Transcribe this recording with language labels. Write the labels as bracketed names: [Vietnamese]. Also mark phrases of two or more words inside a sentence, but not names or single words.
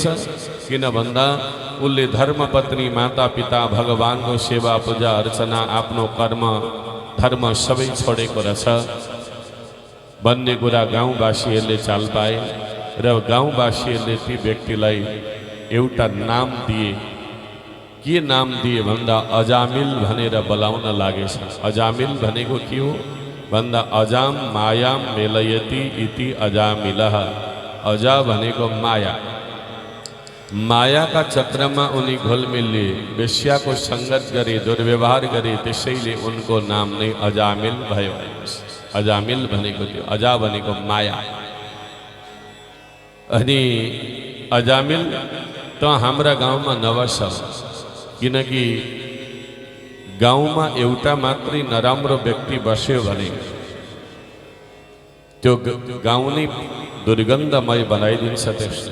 [Nepali] किन भन्दा उसले धर्मपत्नी, माता पिता, भगवानको सेवा पूजा अर्चना, आफ्नो कर्म धर्म सबै छोडेको रहेछ भन्ने कुरा गाउँवासीहरूले चाल पाए र गाउँवासीहरूले ती व्यक्तिलाई एउटा नाम दिए। के नाम दिए भन्दा अजामिल भनेर बोलाउन लागेछ। अजामिल भनेको के हो भन्दा [Sanskrit] अजाम मायाम मेलयति इति अजामिलः। [Nepali] अजा भनेको माया, मायाका चक्रमा उनी घोलमिलले वेश्याको सङ्गत गरे, दुर्व्यवहार गरे, त्यसैले उनको नाम नै अजामिल भयो। अजामिल भनेको त्यो, अजा भनेको माया। अनि अजामिल त हाम्रा गाउँमा नबस, किनकि गाउँमा एउटा मात्रै नराम्रो व्यक्ति बस्यो भने त्यो गाउँ नै दुर्गन्धमय बनाइदिन्छ त्यसले।